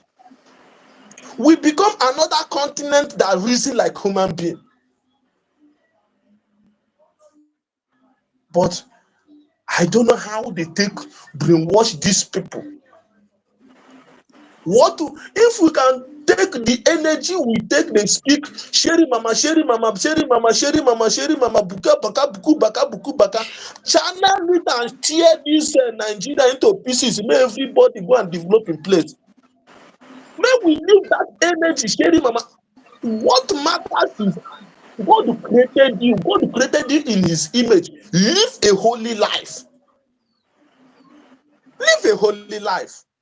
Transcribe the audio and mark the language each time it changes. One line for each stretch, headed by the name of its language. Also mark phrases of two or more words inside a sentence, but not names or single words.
English: We become another continent that reason like human being. But I don't know how they take brainwash these people. If we can take the energy we take, they speak sheri mama, sheri mama, sheri mama, sheri mama, sheri mama, buka baka buku baka buku baka. China need and tear this Nigeria into pieces. May everybody go and develop in place. May we leave that energy, sheri mama. What matters is God created you. God created you in His image. Live a holy life. Live a holy life.